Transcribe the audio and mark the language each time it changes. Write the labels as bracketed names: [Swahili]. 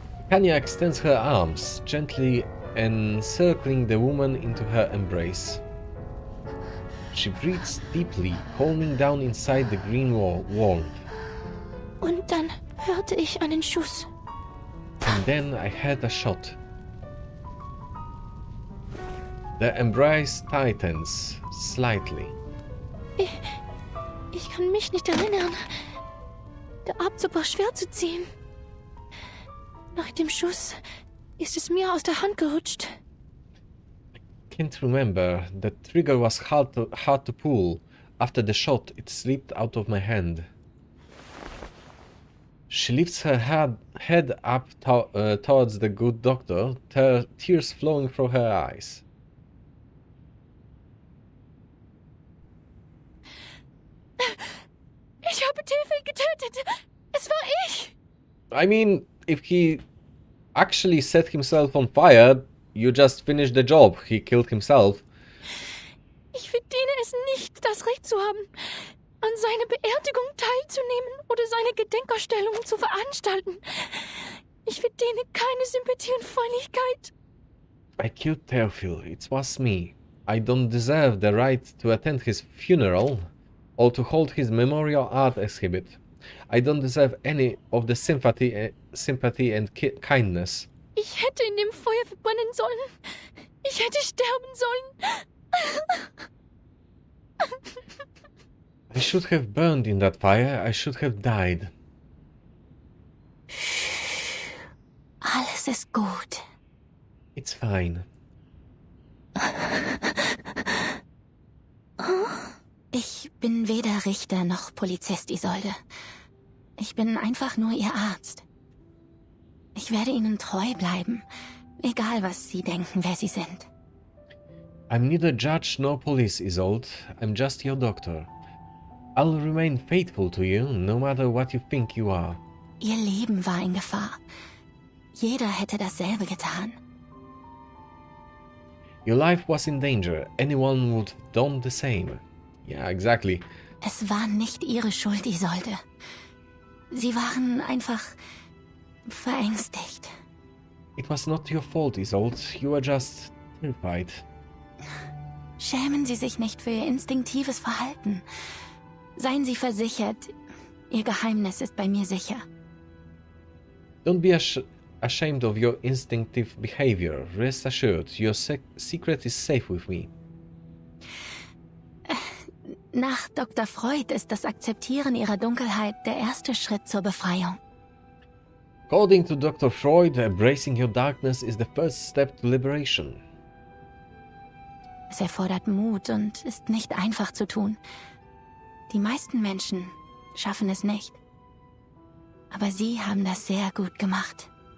[English] Kanya extends her arms, gently encircling the woman into her embrace. She breathes deeply, calming down inside the green warmth. [German] Und dann hörte ich einen Schuss. [English] And then I heard a shot. The embrace tightens slightly. [German] Ich kann mich nicht erinnern. Der Abzug war schwer zu ziehen. Nach dem Schuss ist es mir aus der Hand gerutscht. [English] I can't remember. The trigger was hard to pull. After the shot, it slipped out of my hand. She lifts her head up towards the good doctor, tears flowing from her eyes. [German] Ich habe Tefel getötet. Es war ich. [English] I mean, if he actually set himself on fire, you just finished the job. He killed himself. [German] Ich verdiene es nicht, das Recht zu haben, an seiner Beerdigung teilzunehmen oder seine Gedenkausstellung zu veranstalten. Ich verdiene keine Sympathie und Freundlichkeit. [English] I killed Theophil. It was me. I don't deserve the right to attend his funeral or to hold his memorial art exhibit. I don't deserve any of the sympathy and kindness. [German] Ich hätte in dem Feuer verbrennen sollen. Ich hätte sterben sollen. [English] I should have burned in that fire. I should have died. [German] Alles ist gut. [English] It's fine. [German] Ich bin weder Richter noch Polizist, Isolde. Ich bin einfach nur Ihr Arzt. Ich werde Ihnen treu bleiben, egal was Sie denken, wer Sie sind. [English] I'm neither judge nor police, Isolde. I'm just your doctor. I'll remain faithful to you, no matter what you think you are. [German] Ihr Leben war in Gefahr. Jeder hätte dasselbe getan. [English] Your life was in danger. Anyone would have done the same. Yeah, exactly. [German] Es war nicht Ihre Schuld, Isolde. Sie waren einfach verängstigt. [English] It was not your fault, Isolde. You were just terrified. [German] Schämen Sie sich nicht für Ihr instinktives Verhalten. Seien Sie versichert, Ihr Geheimnis ist bei mir sicher. [English] Don't be ashamed of your instinctive behavior. Rest assured, your secret is safe with me. [German] Nach Dr. Freud ist das Akzeptieren Ihrer Dunkelheit der erste Schritt zur Befreiung. [English] According to Dr. Freud, embracing your darkness is the first step to liberation. [German] Es erfordert Mut und ist nicht einfach zu tun. Die meisten Menschen schaffen es nicht. Aber Sie haben das sehr gut gemacht.